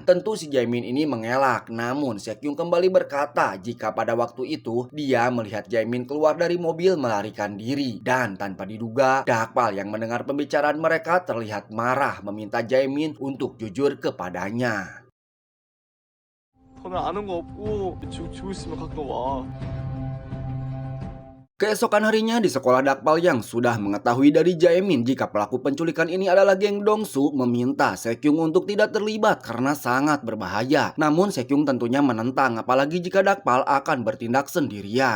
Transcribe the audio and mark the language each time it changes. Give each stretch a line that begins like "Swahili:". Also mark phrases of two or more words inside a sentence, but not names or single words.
Indonesian: Tentu si Jaimin ini mengelak, namun Sekyung kembali berkata jika pada waktu itu dia melihat Jaimin keluar dari mobil melarikan diri. Dan tanpa diduga, Dakpal yang mendengar pembicaraan mereka terlihat marah meminta Jaimin untuk jujur kepadanya.
Korean: 너는 아는 거 없고 지고 있으면 가끔 와.
Indonesian: Keesokan harinya di sekolah, Dakpal yang sudah mengetahui dari Jaimin jika pelaku penculikan ini adalah geng Dongsu meminta Sekyung untuk tidak terlibat karena sangat berbahaya. Namun Sekyung tentunya menentang apalagi jika Dakpal akan bertindak sendirian.